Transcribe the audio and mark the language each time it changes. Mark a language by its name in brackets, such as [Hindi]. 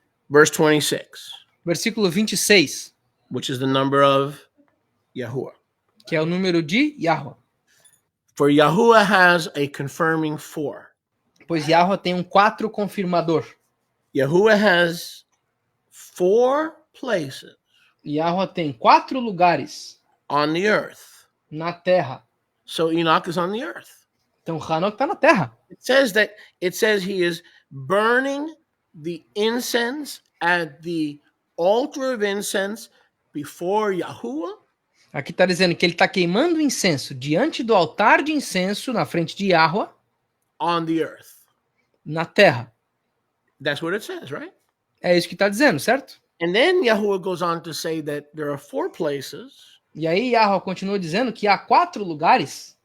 [English] Verse 26. [Portuguese] Versículo 26. [English] Which is the number of Yahuwah. [Portuguese] Que é o número de Yahuwah. [English] For Yahuwah has a confirming 4. [Portuguese] Pois Yahuwah tem um 4 confirmador. [English] Yahuwah has 4 places. [Portuguese] Yahuwah tem 4 lugares. [English] On the earth. [Portuguese] Na terra. [English] So Enoch is on the earth. [Portuguese] Então Enoch está na terra. [English] It says he is burning the incense at the altar of incense before Yahuwah. [Portuguese] Aqui está dizendo que ele está queimando incenso diante do altar de incenso na frente de Yahuwah. [English] On the earth. [Portuguese] Na terra. [English] That's what it says, right? [Portuguese] É isso que está dizendo, certo? [English] And then Yahuwah goes on to say that there are 4 places. [Portuguese] E aí Yahuwah continua dizendo que há 4 lugares.